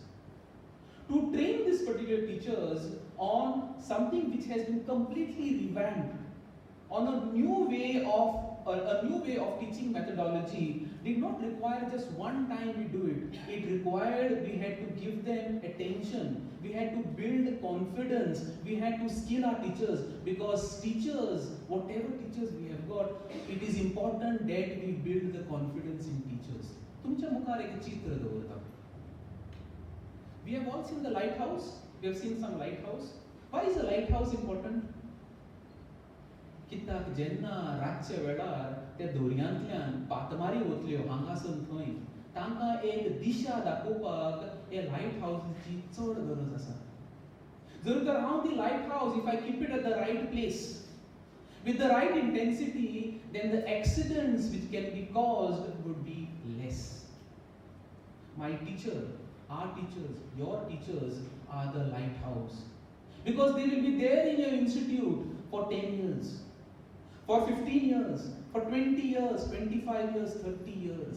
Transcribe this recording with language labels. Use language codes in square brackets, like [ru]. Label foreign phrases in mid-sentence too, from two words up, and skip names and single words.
[en] To train these particular teachers on something which has been completely revamped, on a new way of teaching methodology, did not require just one time we do it. It required we had to give them attention, we had to build confidence, we had to skill our teachers, because teachers, whatever teachers we have got, it is important that we build the confidence in teachers. [kok] तुमच्या मुखार एक चित्र दवरता. [en] We have all seen the lighthouse. We have seen some lighthouse. Why is a lighthouse important? [kok] कित्याक जेन्ना रातच्या वेळार त्या दोरयांतल्यान पातमारी वतल्यो हांगासून थंय, तांकां एक दिशा दाखोवपाक हे लायट हावसाची चड गरज आसा. जर तर हांव ती लायट हावस, [en] if I keep it at the right place, with the right intensity, then the accidents which can be caused would be less. My teacher, our teachers, your teachers are the lighthouse, because they will be there in your institute for 10 years, for 15 years, for 20 years, 25 years, 30 years.